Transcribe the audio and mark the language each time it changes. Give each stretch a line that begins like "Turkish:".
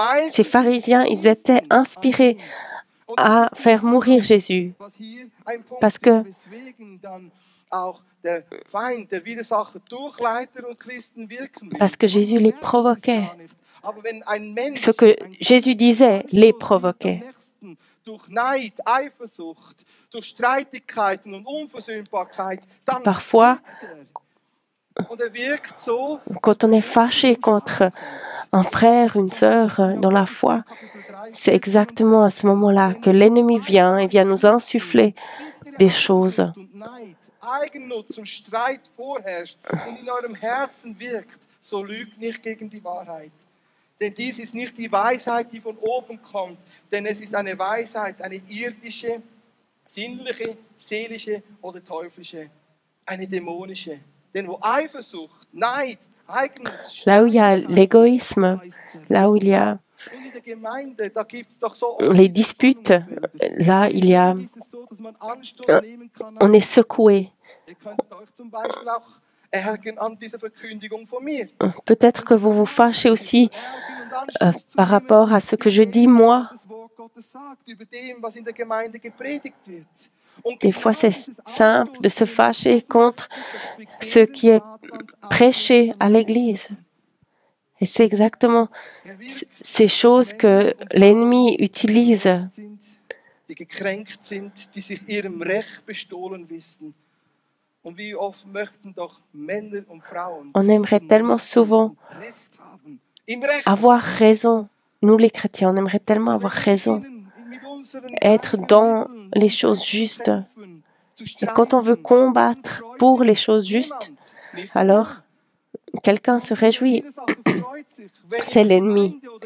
French: Ces pharisiens, ils étaient inspirés à faire mourir Jésus parce que
German: auch der Feind, der Widersacher durch Leiter und Christen wirken will.
French: Parce que Jésus les provoquait.
German: Aber wenn ein Mensch,
French: Ce que Jésus disait les provoquait.
German: durch Neid, Eifersucht, durch Streitigkeiten und Unversöhnbarkeit, dann
French: Parfois,
German: und er wirkt so,
French: quand on est fâché contre un frère, une sœur dans la foi, c'est exactement à ce moment-là que l'ennemi vient et vient nous insuffler des choses.
German: und Neid, Eigennutz und Streit vorherrscht und in eurem Herzen wirkt, so lügt nicht gegen die Wahrheit. Denn dies ist nicht die Weisheit, die von oben kommt, denn es ist eine Weisheit, eine irdische, sinnliche, seelische oder teuflische, eine dämonische. Denn wo Eifersucht, Neid, Eigennutz,
French: Là où il y a l'égoïsme, là où il y a
German: und in der Gemeinde, da gibt es doch so
French: les disputes, là il y a,
German: ist es so, dass man Anstoß nehmen kann.
French: on est secoué.
German: Ihr könnt euch zum Beispiel auch ärgern an dieser Verkündigung von mir.
French: Peut-être que vous vous fâchez aussi par rapport à ce que je dis moi.
German: Das Wort Gottes sagt über dem, was in der Gemeinde gepredigt wird. Und
French: Des fois, c'est simple de se fâcher contre ce qui est prêché à l'Église. Et c'est exactement ces choses que l'ennemi utilise.
German: die gekränkt sind, die sich ihrem Recht bestohlen wissen. Und wie oft möchten doch Männer und Frauen
French: On aimerait tellement souvent
German: Recht haben. Im Recht.
French: avoir raison. Nous, les chrétiens, on aimerait tellement avoir raison,
German: Mit unseren
French: être dans les choses justes. Et quand on veut combattre pour les choses justes, alors quelqu'un se réjouit. C'est l'ennemi.